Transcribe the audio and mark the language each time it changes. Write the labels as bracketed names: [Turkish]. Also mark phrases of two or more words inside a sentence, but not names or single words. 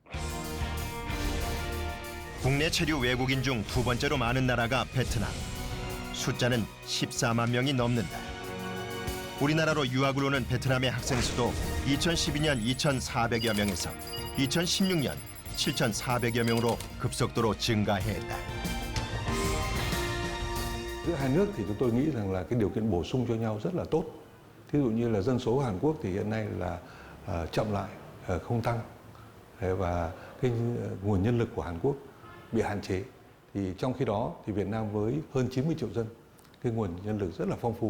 [Korean] 국내 체류 외국인 중 두 번째로 많은 나라가 베트남. 숫자는 14만 명이 넘는다. 우리나라로 유학을 오는 베트남의 학생 수도 2012년 2,400여 명에서 2016년 7,400여 명으로 급속도로 증가했다. [Vietnamese] Giữa hai nước thì chúng tôi nghĩ rằng là cái điều kiện bổ sung cho nhau rất là tốt. Thí dụ như là dân số Hàn Quốc thì hiện nay là chậm lại, không tăng. Và cái nguồn nhân lực của Hàn Quốc bị hạn chế. Thì trong khi đó thì Việt Nam với hơn 90 triệu dân, cái nguồn nhân lực rất là phong phú.